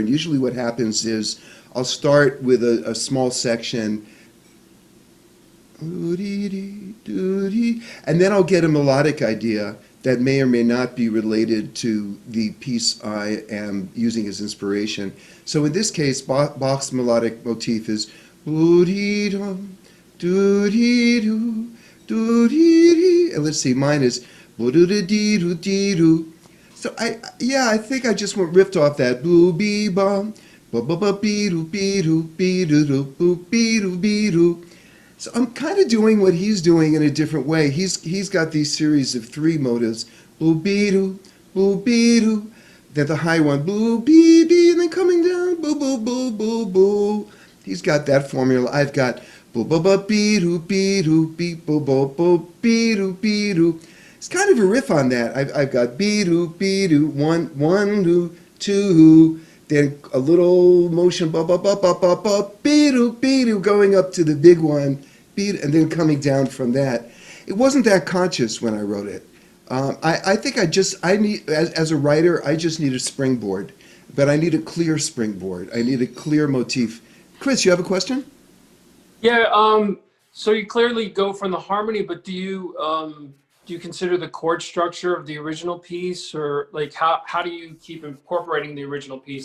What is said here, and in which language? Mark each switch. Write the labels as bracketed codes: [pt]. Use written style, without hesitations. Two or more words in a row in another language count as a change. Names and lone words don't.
[en] And usually what happens is I'll start with a small section, and then I'll get a melodic idea that may or may not be related to the piece I am using as inspiration. So in this case, Bach's melodic motif is and let's see, mine is so I think I just went riffed off that boo bee bum ba ba ba bee doo bee doo bee doo doo boo bee doo bee doo. So I'm kind of doing what he's doing in a different way. He's got these series of three motives: boo bee doo, boo bee doo, then the high one boo bee bee, and then coming down boo boo boo boo boo. He's got that formula. I've got boo boo boo bee doo bee doo bee boo boo boo bee doo bee doo. It's kind of a riff on that. I've got bee doo, one doo, two. Then a little motion, ba ba ba ba ba ba, bee doo, going up to the big one, and then coming down from that. It wasn't that conscious when I wrote it. I think I need, as a writer, I just need a springboard, but I need a clear springboard. I need a clear motif. Chris, you have a question? Yeah, so you clearly go from the harmony, but do you consider the chord structure of the original piece, or like how do you keep incorporating the original piece